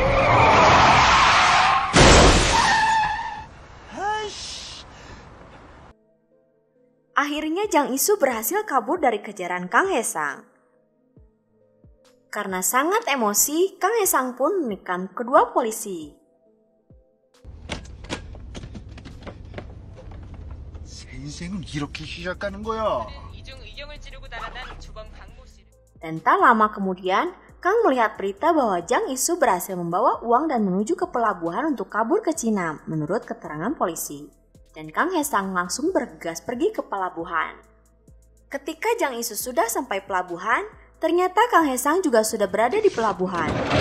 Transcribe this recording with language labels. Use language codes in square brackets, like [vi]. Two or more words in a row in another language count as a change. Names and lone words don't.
[id] Akhirnya Jang Isu berhasil kabur dari kejaran Kang Hae-sang. Karena sangat emosi, Kang Hae-sang pun menikam kedua polisi. [ko] 인생은 이렇게 시작하는 거야. [id] Dan tak lama kemudian, Kang melihat berita bahwa Jang Isu berhasil membawa uang dan menuju ke pelabuhan untuk kabur ke Cina, menurut keterangan polisi. dan Kang Haesang langsung bergegas pergi ke pelabuhan. Ketika Jang Isu sudah sampai pelabuhan, ternyata Kang Haesang juga sudah berada di pelabuhan.